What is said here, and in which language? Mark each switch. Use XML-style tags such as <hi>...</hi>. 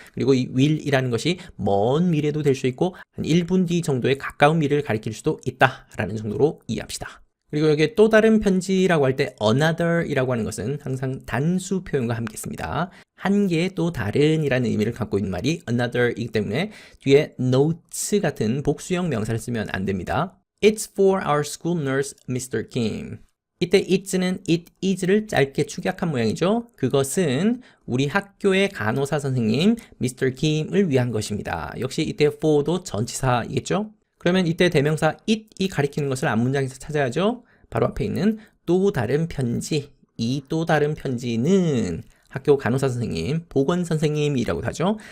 <ko>그리고 이 will이라는 것이 먼 미래도 될 수 있고 한 1분 뒤 정도의 가까운 미래를 가리킬 수도 있다라는 정도로 이해합시다. 그리고 여기에 또 다른 편지라고 할 때 another이라고 하는 것은 항상 단수 표현과 함께 씁니다. 한 개의 또 다른이라는 의미를 갖고 있는 말이 another이기 때문에 뒤에 notes 같은 복수형 명사를 쓰면 안 됩니다.</ko> <en>It's for our school nurse, Mr. Kim.</en> <ko>이때 it's는 it is를 짧게 축약한 모양이죠. 그것은 우리 학교의 간호사 선생님 Mr. Kim을 위한 것입니다. 역시 이때 for도 전치사이겠죠. 그러면 이때 대명사 it이 가리키는 것을 앞문장에서 찾아야죠. 바로 앞에 있는 또 다른 편지, 이 또 다른 편지는 학교 간호사 선생님, 보건 선생님이라고 하죠.</ko>